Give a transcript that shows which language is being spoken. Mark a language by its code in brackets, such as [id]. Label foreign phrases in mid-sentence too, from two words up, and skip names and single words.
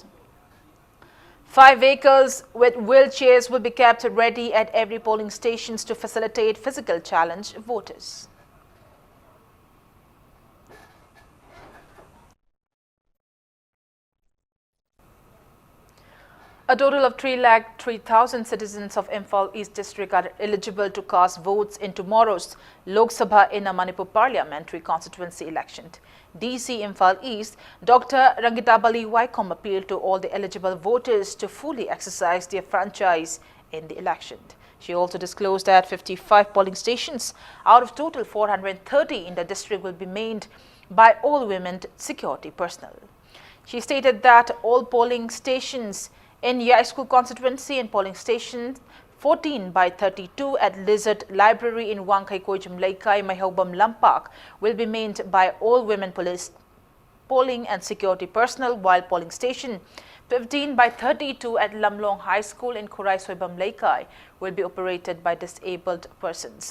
[en] 5 vehicles with wheelchairs will be kept ready at every polling stations to facilitate physical challenge voters. A total of 3,03,000 citizens of Imphal East District are eligible to cast votes in tomorrow's Lok Sabha Inner Manipur Parliamentary Constituency election. DC Imphal East, Dr. Rangitabali Waikom appealed to all the eligible voters to fully exercise their franchise in the election. She also disclosed that 55 polling stations out of total 430 in the district will be manned by all women security personnel. She stated that all polling stations in Yai School constituency and polling station 14 by 32 at Lizard Library in Wangkai Kojim Laikai, Mahobam Lampak will be manned by all women police polling and security personnel, while polling station 15 by 32 at Lamlong High School in Kurai Soibam Laikai will be operated by disabled persons.